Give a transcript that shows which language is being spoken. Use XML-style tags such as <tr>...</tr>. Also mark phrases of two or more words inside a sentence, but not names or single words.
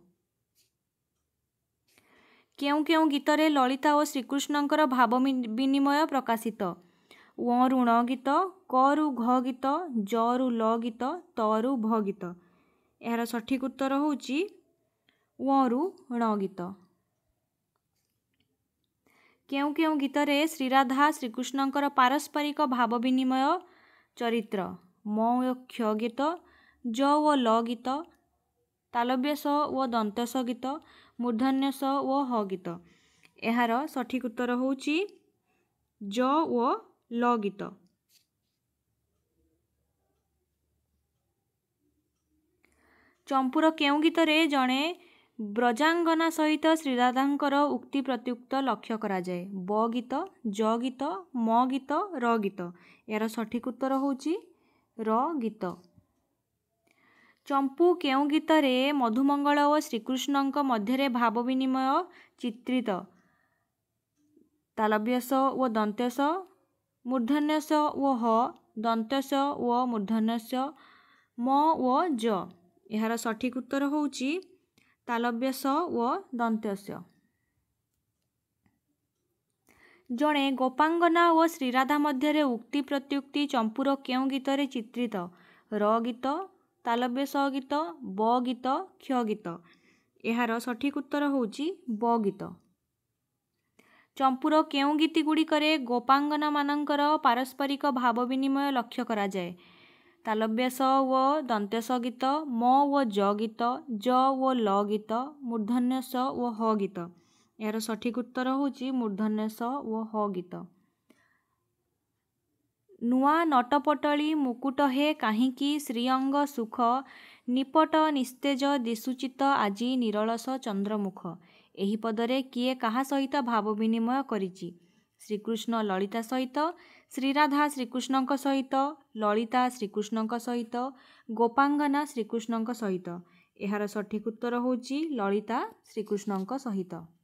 <or>କେଉଁ କେଉଁ ଗୀତରେ ଲଳିତା ଆଉ ଶ୍ରୀକୃଷ୍ଣଙ୍କର ଭାବ ବିନିମୟ ପ୍ରକାଶିତ? ऋण गीत, करु घ गीत, जरु ल गीत, तरु भ गीत। ଯାର ସଠିକ ଉତ୍ତର ହେଉଛି ଋଣ ଗୀତ। କେଉଁ କେଉଁ ଗୀତରେ ଶ୍ରୀରାଧା ଶ୍ରୀକୃଷ୍ଣଙ୍କର ପାରସ୍ପରିକ ଭାବ ବିନିମୟ ଚରିତ୍ର? म ओ क्ष गीत, ज ओ ल गीत, तालव्य स ओ दंत स गीत, मूर्धन्य स ओ ह गीत। ଯାର ସଠିକ ଉତ୍ତର ହେଉଛି ଜ ଓ ଲ ଗୀତ। ଚମ୍ପୂର କେଉଁ ଗୀତରେ ଜଡ଼େ ବ୍ରଜାଙ୍ଗନା ସହିତ ଶ୍ରୀରାଧାଙ୍କର ଉକ୍ତି ପ୍ରତ୍ୟୁକ୍ତ ଲକ୍ଷ୍ୟ କରା ଯାଏ? ब गीत, ज गीत, म गीत, र गीत। ଯାର ସଠିକ ଉତ୍ତର ହେଉଛି ର ଗୀତ। ଚମ୍ପୂ କେଉଁ ଗୀତରେ ମଧୁମଙ୍ଗଳ ଆଉ ଶ୍ରୀକୃଷ୍ଣଙ୍କ ମଧ୍ୟରେ ଭାବ ବିନିମୟ ଚିତ୍ରିତ? तालव्य स ओ दंत्य स, मूर्धन्य स ओ ह, दंत्य स ओ मूर्धन्य स, म ओ ज। ଯାର ସଠିକ ଉତ୍ତର ହେଉଛି ତାଳବ୍ୟ ସ ଓ ଦନ୍ତ୍ୟ ସ। ଜଡ଼େ ଗୋପାଙ୍ଗନା ଆଉ ଶ୍ରୀରାଧା ମଧ୍ୟରେ ଉକ୍ତି ପ୍ରତ୍ୟୁକ୍ତି ଚମ୍ପୂର କେଉଁ ଗୀତରେ ଚିତ୍ରିତ? र गीत, तालव्य स गीत, ब गीत, क्ष गीत। ଯାର ସଠିକ ଉତ୍ତର ହେଉଛି ବ ଗୀତ। ଚମ୍ପୂର କେଉଁ ଗୀତି ଗୁଡ଼ିକରେ ଗୋପାଙ୍ଗନା ମାନଙ୍କର ପାରସ୍ପରିକ ଭାବ ବିନିମୟ ଲକ୍ଷ୍ୟ କରା ଯାଏ? तालव्य स ओ दंत्य स गीत, म ओ ज गीत, ज ओ ल गीत, मूर्धन्य स ओ ह गीत। ଯାର ସଠିକ ଉତ୍ତର ହେଉଛି ମୂର୍ଦ୍ଧନ୍ୟ ସ ଓ ହ ଗୀତ। ନୂଆ ନଟପଟଳୀ ମୁକୁଟ ହେ କାହିଁକି ଶ୍ରୀଅଙ୍ଗ ସୁଖ, ନିପଟ ନିସ୍ତେଜ ଦିଶୁଛି ଆଜି ନିରଳସ ଚନ୍ଦ୍ରମୁଖ। ଏହି ପଦରେ କିଏ କାହା ସହିତ ଭାବ ବିନିମୟ କରିଛି? ଶ୍ରୀକୃଷ୍ଣ ଲଳିତା ସହିତ, ଶ୍ରୀରାଧା ଶ୍ରୀକୃଷ୍ଣଙ୍କ ସହିତ, ଲଳିତା ଶ୍ରୀକୃଷ୍ଣଙ୍କ ସହିତ, ଗୋପାଙ୍ଗନା ଶ୍ରୀକୃଷ୍ଣଙ୍କ ସହିତ। ଯାର ସଠିକ ଉତ୍ତର ହେଉଛି ଲଳିତା ଶ୍ରୀକୃଷ୍ଣଙ୍କ ସହିତ।</or>